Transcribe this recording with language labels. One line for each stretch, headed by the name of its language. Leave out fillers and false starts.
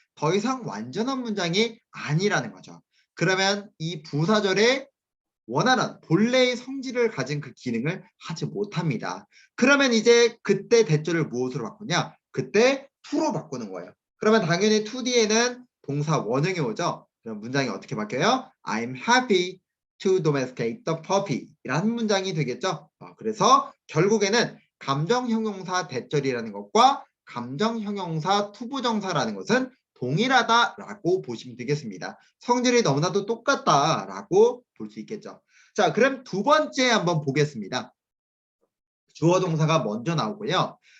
Korean: 더 이상 완전한 문장이 아니라는 거죠. 그러면 이 부사절의 원하는 본래의 성질을 가진 그 기능을 하지 못합니다. 그러면 이제 그때 대절을 무엇으로 바꾸냐? 그때 to로 바꾸는 거예요. 그러면 당연히 to 뒤에는 동사 원형이 오죠. 그럼 문장이 어떻게 바뀌어요?
English: I'm happy to domesticate the puppy
Korean: 라는 문장이 되겠죠. 그래서 결국에는 감정형용사 대절이라는 것과 감정형용사 투부정사라는 것은 동일하다라고 보시면 되겠습니다. 성질이 너무나도 똑같다라고 볼 수 있겠죠. 자, 그럼 두 번째 한번 보겠습니다. 주어 동사가 먼저 나오고요.